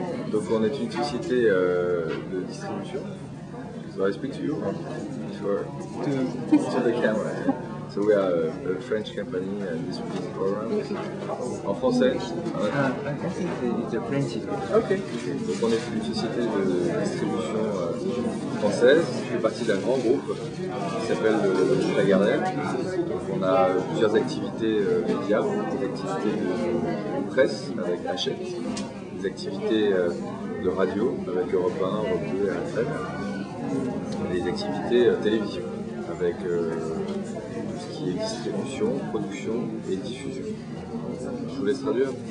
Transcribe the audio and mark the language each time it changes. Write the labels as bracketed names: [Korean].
[French] Donc on est une société de distribution. [English] So I speak to you to the camera. So we are a French company distributing programs. [French] En français. Ok. Donc on est une société de distribution française qui fait partie d'un grand groupe qui s'appelle le Lagardère. On a plusieurs activités médias, des activités de presse avec Hachette, des activités de radio avec Europe 1, Europe 2 et RFM, et des activités télévision avec tout ce qui est distribution, production et diffusion. Je vous laisse traduire.